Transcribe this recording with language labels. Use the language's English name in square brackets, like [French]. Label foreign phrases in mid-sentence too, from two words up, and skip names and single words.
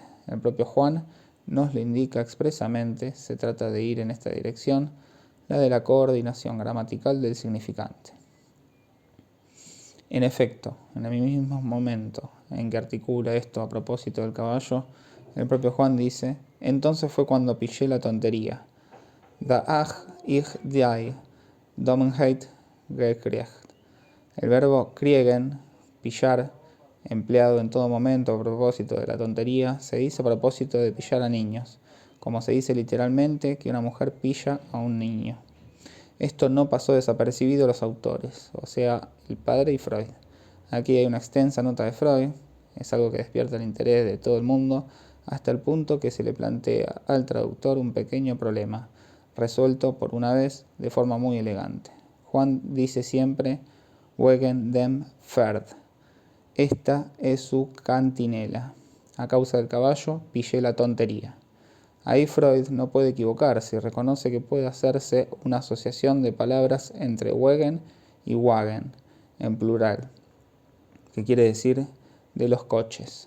[Spanish] El propio Juan nos lo indica expresamente, se trata de ir en esta dirección, la de la coordinación gramatical del significante. En efecto, en el mismo momento en que articula esto a propósito del caballo, el propio Juan dice: entonces fue cuando pillé la tontería. [German] Da ich die Dummheit gekriegt. [Spanish] El verbo kriegen, pillar, empleado en todo momento a propósito de la tontería, se dice a propósito de pillar a niños, como se dice literalmente que una mujer pilla a un niño. Esto no pasó desapercibido a los autores, o sea, el padre y Freud. Aquí hay una extensa nota de Freud, es algo que despierta el interés de todo el mundo, hasta el punto que se le plantea al traductor un pequeño problema, resuelto por una vez de forma muy elegante. Juan dice siempre [German] wegen dem Pferd. [Spanish] Esta es su cantinela. A causa del caballo, pillé la tontería. Ahí Freud no puede equivocarse y reconoce que puede hacerse una asociación de palabras entre wegen y wagen, en plural, que quiere decir de los coches.